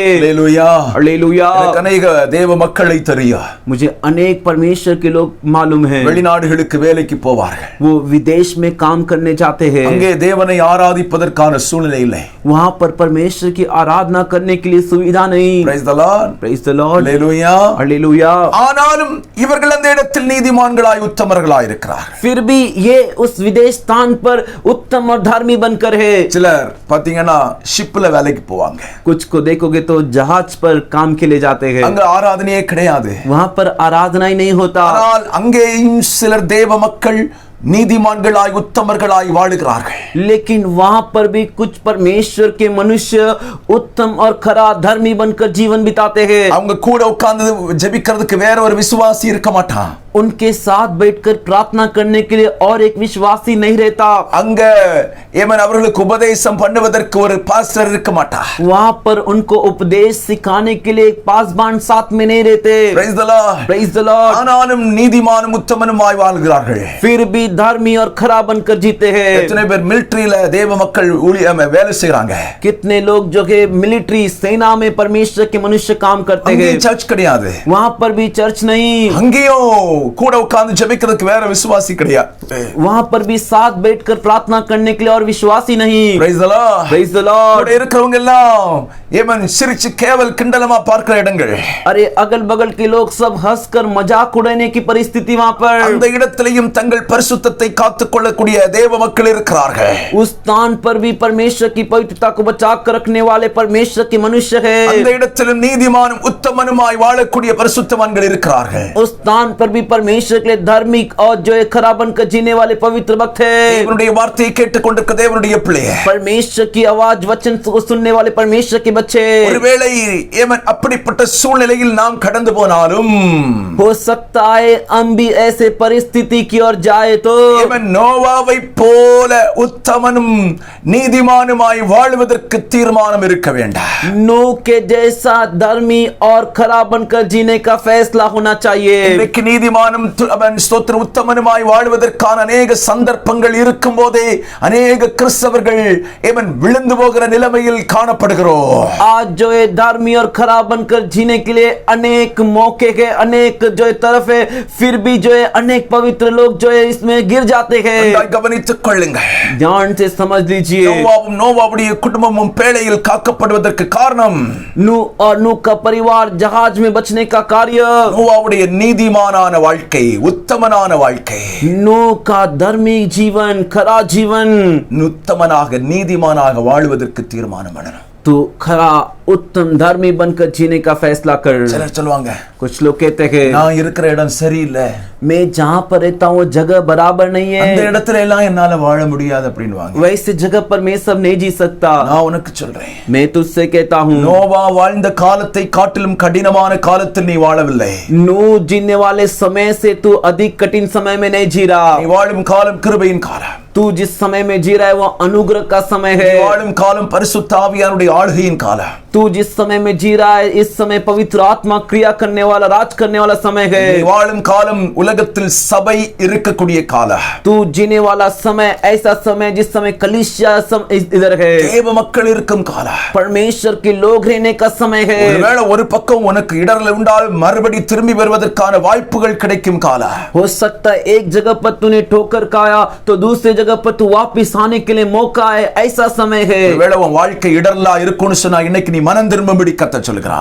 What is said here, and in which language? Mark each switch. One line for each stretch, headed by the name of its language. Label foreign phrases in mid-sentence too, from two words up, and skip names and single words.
Tamil: அல்லேலூயா.
Hindi: हालेलुया।
Tamil: எனக்கு अनेक தேவ மக்களை தெரியும்.
Hindi: मुझे अनेक परमेश्वर के लोग मालूम हैं।
Tamil: வெளிநாடுகளுக்கு வேலைக்கு போவார்கள்.
Hindi: वो विदेश में काम करने जाते हैं।
Tamil: அங்கே தேவனை ஆராதிப்பதற்கான சூழ்நிலை இல்லை.
Hindi: वहाँ पर परमेश्वर की आराधना करने के लिए सुविधा नहीं।
English: Praise the Lord. Praise the Lord.
Tamil: அல்லேலூயா.
Hindi: हालेलुया।
Tamil: ஆனாலும் இவர்கள் அந்த இடத்தில் நீதிமான்களாய் உத்தமர்களாய் இருக்கிறார்கள்.
Hindi: फिर भी ये उस विदेश स्थान पर उत्तम और धार्मिक बनकर है।
Tamil: சிலர் பாத்தீங்கன்னா ஷிப்ல வேலைக்கு போவாங்க.
Hindi: कुछ को देखोगे तो जहाज पर काम के लिए जाते हैं।
Tamil: அங்க ஆராதனையே கிடையாது.
Hindi: वहाँ पर आराधना ही नहीं होता।
Tamil: ஆனால் அங்கேயும் சிலர் தேவ மக்கள் நீதிமான்களாய் உத்தமர்களாய் வாழுகிறார்கள்.
Hindi: लेकिन वहां पर भी कुछ परमेश्वर के मनुष्य उत्तम और खरा धर्मी बनकर जीवन बिताते हैं.
Tamil: அவங்க கூட உட்கார்ந்து ஜெபிக்கிறதுக்கு வேற ஒரு விசுவாசி இருக்க மாட்டான்.
Hindi: उनके साथ बैठकर प्रार्थना करने के लिए और एक विश्वासी नहीं रहता.
Tamil: அங்க ஏமன் அவர்களுக்கு உபதேசம் பண்ணுவதற்கு ஒரு பாஸ்டர் இருக்க மாட்டார்.
Hindi: वहां पर उनको उपदेश सिखाने के लिए एक पासबान साथ में नहीं रहते.
English: Praise the Lord. Praise the Lord.
Tamil: ஆனாலும் நீதிமானும் உத்தமனுமாய் வாழ்கிறார்கள்.
Hindi: फिर भी धर्मी और खरा बनकर जीते हैं.
Tamil: எத்தனை பேர் மிலிட்டரியில தேவ மக்கள் ஊழியம் வேலை செய்றாங்க.
Hindi: कितने लोग जो है मिलिट्री सेना में परमेश्वर के मनुष्य काम करते हैं.
Tamil: அங்கே சர்ச் கிடையாது.
Hindi: वहां पर भी चर्च नहीं.
Tamil: அங்கேயும் கூட உட்கார்ந்து ஜெபிக்கிறதுக்கு வேற விசுவாசி கிடையாது.
Hindi: वहां पर भी साथ बैठकर प्रार्थना करने के लिए और विश्वासी नहीं.
English: Praise the Lord. Praise the Lord.
Tamil: கூட இருக்கிறவங்க எல்லாம் ஏமன் சிரிச்சு கேவல் கிண்டலமா பார்க்கிற இடங்கள்.
Hindi: अरे अगल बगल के लोग सब हंसकर मजाक उड़ाने की परिस्थिति वहां पर.
Tamil: அந்த இடத்திலேயும் தங்கள் பரிசுத்தத்தை காத்துக்கொள்ளக்கூடிய தேவ மக்கள் இருக்கிறார்கள்.
Hindi: उस स्थान पर भी परमेश्वर की पवित्रता को बचा कर रखने वाले परमेश्वर के मनुष्य है.
Tamil: அந்த இடத்திலும் நீதிமானும் உத்தமனுமாய் வாழக்கூடிய பரிசுத்தவான்கள் இருக்கிறார்கள்.
Hindi: उस स्थान पर भी परमेश्वर के लिए धार्मिक और जो है खरा बनकर जीने वाले पवित्र भक्त है.
Tamil: தேவனுடைய வார்த்தையை கேட்டுக்கொண்டிருக்கிற தேவனுடைய பிள்ளையே,
Hindi: परमेश्वर की आवाज वचन को सुनने वाले परमेश्वर के बच्चे,
Tamil: ஒருவேளை ஏமன் அப்படிப்பட்ட சூழ்நிலையில் நாம் கடந்து போனாலும்
Hindi: हो सकता है हम भी ऐसे परिस्थिति की ओर जाए तो
Tamil: ஏமன் நோவாவை போல உத்தமனும் நீதிமானுமாய் வாழ்வதற்கு தீர்மானம் இருக்க வேண்டாம்.
Hindi: नूह के जैसा धर्मी और खरा बनकर जीने का फैसला होना चाहिए.
Tamil: இன்றைக்கு நீதிமானும் ஸ்தோத்திர உத்தமனுமாய் வாழ்வதற்கான अनेक சந்தர்ப்பங்கள் இருக்கும் போதே अनेक கிறிஸ்தவர்கள் ஏமன் விழுந்து போகிற நிலைமையில் காணப்படுகிறோம்.
Hindi: आज जो है धर्मी और खरा बनकर जीने के लिए अनेक मौके के अनेक जो है तरफ है, फिर भी जो है अनेक पवित्र लोग जो है इसमें गिर जाते हैं.
Tamil: நன்றாய் கவனித்துக் கொள்ளுங்கள்.
Hindi: ध्यान से समझ लीजिए.
Tamil: நோவாவுடைய குடும்பமும் பேழையில் காக்கப்படுவதற்கு காரணம்
Hindi: नूह और नूह का परिवार जहाज में बचने का कार्य,
Tamil: நோவாவுடைய நீதிமானான வாழ்க்கை, உத்தமனான வாழ்க்கை.
Hindi: नूह का धर्मी जीवन, खरा जीवन.
Tamil: உத்தமனாக நீதிமானாக வாழ்வதற்கு தீர்மானம் பண்ணணும்.
Hindi: तो खरा उत्तम धर्मी बनकर जीने का फैसला कर.
Tamil: சிலர் சொல்லுவாங்க,
Hindi: कुछ लोग कहते हैं
Tamil: நான் இருக்கிற இடம் சரியில்லை,
Hindi: मैं जहाँ पर रहता हूँ जगह बराबर नहीं
Tamil: அந்த
Hindi: है,
Tamil: இடத்துல எல்லாம் என்னால வாழ முடியாது அப்படின்னுவாங்க.
Hindi: वैसे जगह पर मैं सब नहीं जी सकता.
Tamil: நான் உனக்கு சொல்றேன்,
Hindi: मैं तुझसे कहता हूँ
Tamil: நோவா வாழ்ந்த காலத்தை காட்டிலும் கடினமான காலத்தில் நீ வாழவில்லை.
Hindi: नूह जीने वाले समय से तू अधिक कठिन समय में नहीं जी रहा.
Tamil: நீ வாழும் காலம் கிருபையின் காலம்.
Hindi: तू जिस समय में जी रहा है वो अनुग्रह का समय
Tamil: நீ
Hindi: है.
Tamil: வாழும் காலம் பரிசுத்த ஆவியானுடைய ஆளுகையின் காலம்.
Hindi: तू जिस समय में जी रहा है इस समय पवित्र आत्मा क्रिया करने वाला, राज करने वाला समय है.
Tamil: நீ வாழும் காலம் உலகத்தில் சபை இருக்கக்கூடிய காலம்.
Hindi: तू जीने वाला समय ऐसा समय जिस समय कलीसिया इधर है,
Tamil: தேவ மக்கள் இருக்கும் காலம்.
Hindi: परमेश्वर के लोग रहने का समय है.
Tamil: ஒருவேளை ஒரு பக்கம் உனக்கு இடர்ல உண்டால் மறுபடி திரும்பி வருவதற்கான வாய்ப்புகள் கிடைக்கும் காலம்.
Hindi: हो सकता है एक जगह पर तूने ठोकर खाया तो दूसरी जगह पर तू वापिस आने के लिए मौका है, ऐसा समय है.
Tamil: ஒருவேளை உன் வாழ்க்கை இடர்லா இருக்கும்னு சொன்னா இன்னைக்கு நீ மனம் திரும்பும்படி கர்த்தர் சொல்கிறார்.